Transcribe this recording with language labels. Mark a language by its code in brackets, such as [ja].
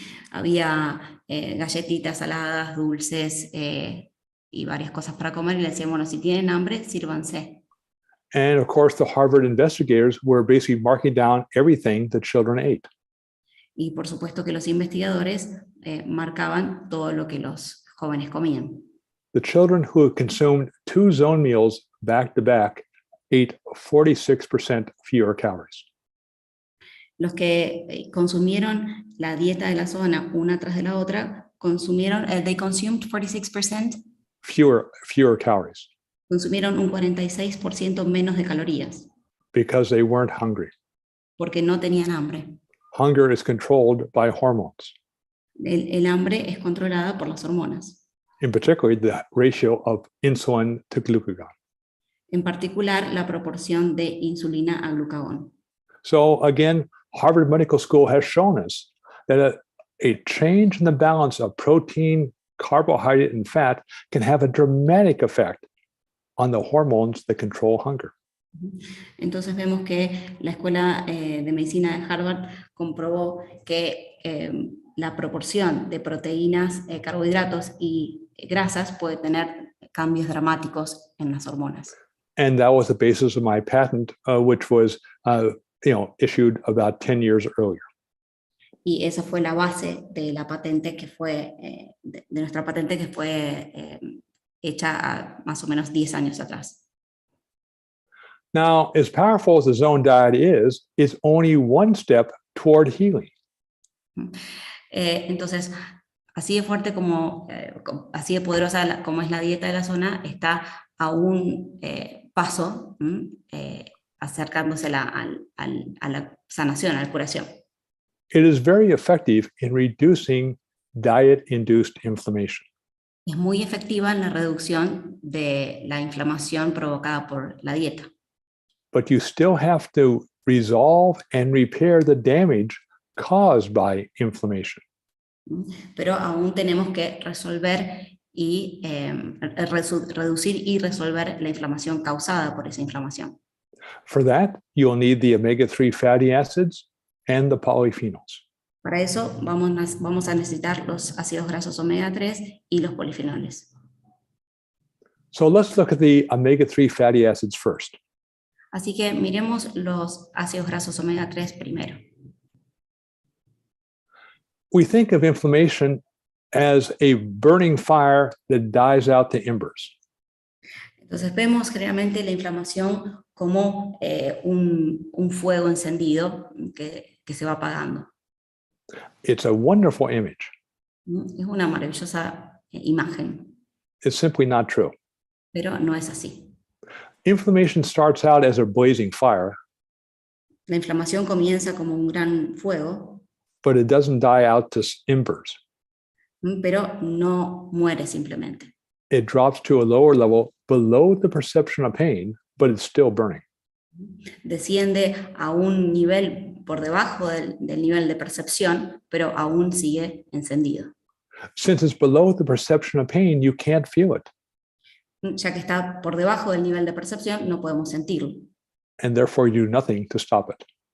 [es] Había galletitas saladas, dulces y varias cosas para comer y le decían, bueno, si tienen hambre, sírvanse. [en] And of course, the Harvard investigators were basically marking down everything the children ate. [es] Y por supuesto que los investigadores marcaban todo lo que los jóvenes comían. [en] The children who had consumed 2 zone meals back to back ate 46% fewer calories. [es] Los que consumieron la dieta de la zona una tras de la otra, [en] they consumed 46%, Fewer calories [es] consumieron un 46% menos de calorías, [en] because they weren't hungry. [es] porque no tenían hambre. [en] Hunger is controlled by hormones, [es] El hambre es controlada por las hormonas, [en] in particular the ratio of insulin to glucagon. [es] en particular la proporción de insulina a glucagón. [en] So again, Harvard Medical School has shown us that a change in the balance of protein, carbohydrate, and fat can have a dramatic effect on the hormones that control hunger. [es] Entonces vemos que la Escuela de Medicina de Harvard comprobó que la proporción de proteínas, carbohidratos y grasas puede tener cambios dramáticos en las hormonas. [en] And that was the basis of my patent, which was issued about 10 years earlier. [es] Y esa fue la base de la patente que fue, de nuestra patente que fue hecha a más o menos 10 años atrás. [en] Now, as powerful as the zone diet is, it's only one step toward healing. [es] Entonces, así de fuerte así de poderosa como es la dieta de la zona, está a un paso acercándose a la sanación, a la curación. [en] It is very effective in reducing diet-induced inflammation. [es] Es muy efectiva en la reducción de la inflamación provocada por la dieta. [en] But you still have to resolve and repair the damage caused by inflammation. [es] Pero aún tenemos que resolver y reducir y resolver la inflamación causada por esa inflamación. [en] For that, you'll need the omega-3 fatty acids and the polyphenols. [es] Para eso vamos a necesitar los ácidos grasos omega 3 y los polifenoles. [en] So let's look at the omega-3 fatty acids first. [es] Así que miremos los ácidos grasos omega 3 primero. [en] We think of inflammation as a burning fire that dies out to embers. [es] Entonces vemos generalmente la inflamación como un fuego encendido que se va apagando. [en] It's a wonderful image. [es] Es una maravillosa imagen, [en] It's simply not true. [es] pero no es así. [en] Inflammation starts out as a blazing fire, [es] La inflamación comienza como un gran fuego, [en] but it doesn't die out to embers. [es] pero no muere simplemente. [en] It drops to a lower level below the perception of pain, but it's still burning. [es] Desciende a un nivel por debajo del nivel de percepción, pero aún sigue encendido. [en] Since it's below the perception of pain, you can't feel it. [es] Ya que está por debajo del nivel de percepción, no podemos sentirlo [en] and therefore do nothing to stop it.